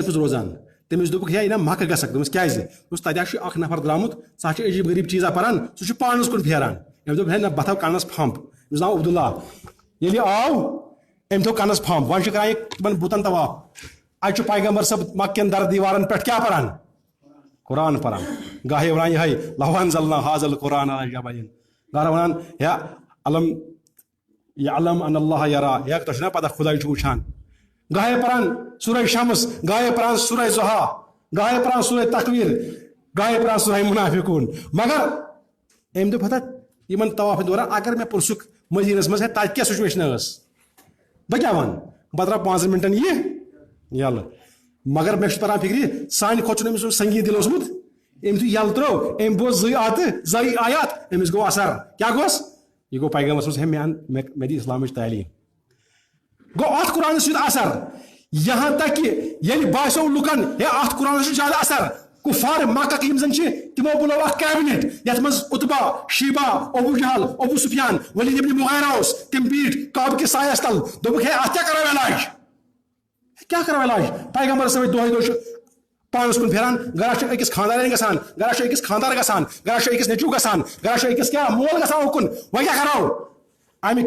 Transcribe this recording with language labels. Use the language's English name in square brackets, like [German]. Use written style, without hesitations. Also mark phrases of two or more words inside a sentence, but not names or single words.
[Kashmiri] منٛز روزان تٔمِس دوٚپُکھ ہے نہ مکہ گژھکھ دوٚپمَس کیٛازِ دوٚپمَس تتہِ حظ چھُ اکھ نفر درٛامُت سُہ چھُ عجیٖب غریٖب چیٖزا پران سُہ چھُ پانس کُن پھیران أمۍ دوٚپ ہے نہ بہٕ تھاو کنس پھمب أمِس ناو عبداللہ ییٚلہِ یہِ آو أمۍ تھوٚو کنس پھمب وۄنۍ چھُ کران یہِ تِمن بُتن طواف اتہِ چھُ پیغمبر صٲب مکہ کٮ۪ن در دیوارن پٮ۪ٹھ کیٛاہ پران قرآن پران گاہے ونان یِہے [Arabic] لو انزلنا ہذا القرآن علی جبل [Kashmiri] گاہے ونان یا [Arabic] علم یعلم ان اللہ یرا [Kashmiri] یا تو چھنا پتہ خدا چھُ وٕچھان گاہے پران سورہ شمس گاہے پران سورہ ضحیٰ گاہے پران سورہ تکویر گاہے پران سورہ منافقون مگر أمۍ دوٚپ ہتا یِمن طوافہِ دوران اگر مےٚ پرٛژھُکھ مدیٖنس منٛز ہے تتہِ کیٛاہ سُچویشن ٲس بہٕ کیٛاہ وَنہٕ بہٕ درٛاو 5 مِنٹن یہِ یلہٕ مگر مےٚ چھُ تران فِکرِ سانہِ کھۄتہٕ چھُنہٕ أمِس سنگیٖن دِل اوسمُت أمۍ یُتھُے یلہٕ ترٛوو أمۍ بوز زٕے آیات أمِس گوٚو اثر کیٛاہ گوٚس یہِ گوٚو پیغامس منٛز ہے مےٚ دِ اسلامٕچ تعلیٖم گوٚو اتھ قرآنس چھُ اثر [Urdu] یہاں تک کہ [Kashmiri] ییٚلہِ باسیو لُکن ہے اتھ قرآنس چھُ زیادٕ اثر کُفار مکہ یِم زن چھِ تِمو بُلو اکھ کیبنِٹ یتھ منٛز عتبہ شیبہ ابو جہل ابو سفیان ولید ابن مغیرہ اوس تِم بیٖٹھۍ کعبہٕ کِس سایس تل دوٚپُکھ ہے اتھ کیٛاہ کرو علاج کیٛاہ کرو علاج پیغمبر صٲب دۄہے دۄہ چھُ پانس کُن پھیران گرا چھُ أکِس خاندارٮ۪ن گژھان گرا چھُ أکِس خاندار گژھان گرا چھُ أکِس نیٚچوٗ گژھان گرا چھُ أکِس کیٛاہ مول گژھان اوکُن وۄنۍ کیٛاہ کرو امہِ